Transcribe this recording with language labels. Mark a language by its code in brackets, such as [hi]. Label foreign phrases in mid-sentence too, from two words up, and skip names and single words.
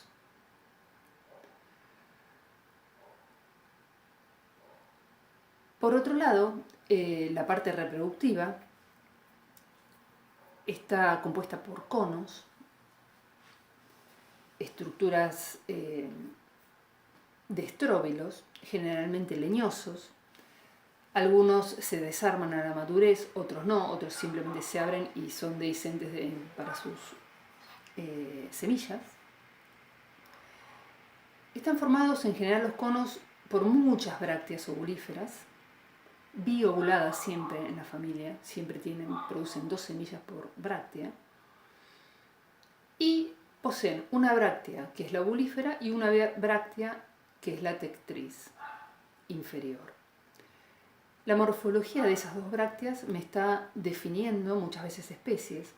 [es] Por otro lado, la parte reproductiva está compuesta por conos, estructuras de estróbilos, generalmente leñosos. Algunos se desarman a la madurez, otros no, otros simplemente se abren y son dehiscentes para sus semillas. Están formados en general los conos por muchas brácteas ovulíferas, biovuladas siempre en la familia, siempre producen 2 semillas por bráctea, y poseen una bráctea que es la ovulífera y una bráctea que es la tectriz inferior. La morfología de esas 2 brácteas me está definiendo muchas veces especies.